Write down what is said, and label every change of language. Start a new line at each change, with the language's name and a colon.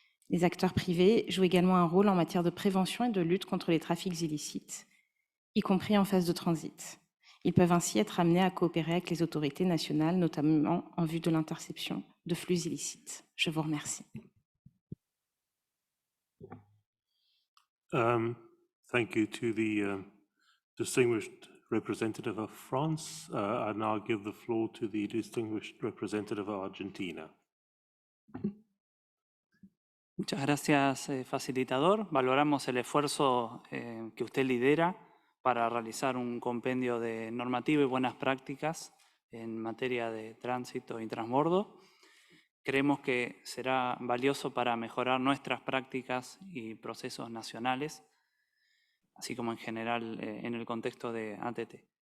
French: Les acteurs privés jouent également un rôle en matière de prévention et de lutte contre les trafics illicites, y compris en phase de transit. Ils peuvent ainsi être amenés à coopérer avec les autorités nationales, notamment en vue de l'interception de flux illicites. Je vous remercie.
English: Thank you to the distinguished representative of France. I now give the floor to the distinguished representative of Argentina.
Spanish: Muchas gracias, facilitador. Valoramos el esfuerzo que usted lidera para realizar un compendio de normativa y buenas prácticas en materia de tránsito y transbordo. Creemos que será valioso para mejorar nuestras prácticas y procesos nacionales, así como en general en el contexto de ATT.